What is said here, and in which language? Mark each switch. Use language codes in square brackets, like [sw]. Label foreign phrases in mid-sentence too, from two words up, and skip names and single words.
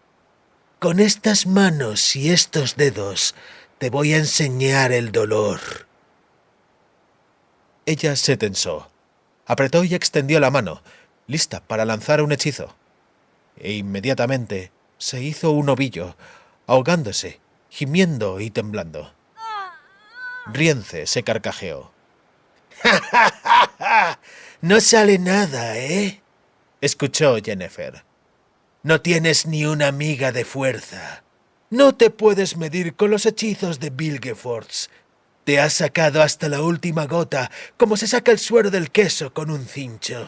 [es] Con estas manos y estos dedos te voy a enseñar el dolor». Ella se tensó. Apretó y extendió la mano, lista para lanzar un hechizo. E inmediatamente se hizo un ovillo, ahogándose, gimiendo y temblando. Rience se carcajeó. ¡Ja, ja, ja, ja! No sale nada, ¿eh? Escuchó Yennefer. No tienes ni una miga de fuerza. No te puedes medir con los hechizos de Vilgefortz. Te has sacado hasta la última gota, como se saca el suero del queso con un cincho.